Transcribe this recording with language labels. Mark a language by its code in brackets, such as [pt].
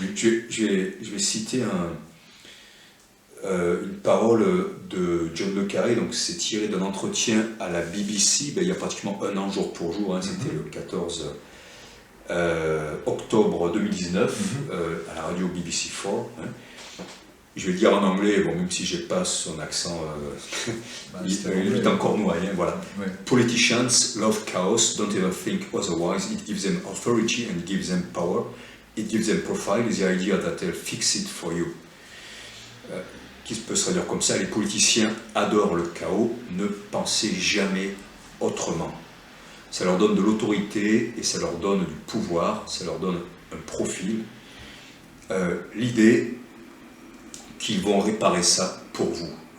[fr] Je vais citer une parole de John le Carré, donc c'est tiré d'un entretien à la BBC, il y a pratiquement un an jour pour jour, c'était le 14 octobre 2019, à la radio BBC4. Je vais le dire en anglais, même si j'ai pas son accent, il est encore moyen, voilà. [en] Politicians love chaos, don't ever think otherwise, it gives them authority and gives them power, it gives them profile, the idea that they'll fix it for you. [fr] Qui peut se traduire comme ça, les politiciens adorent le chaos, ne pensez jamais autrement. Ça leur donne de l'autorité et ça leur donne du pouvoir, ça leur donne un profil. L'idée qu'ils vont réparer ça pour vous.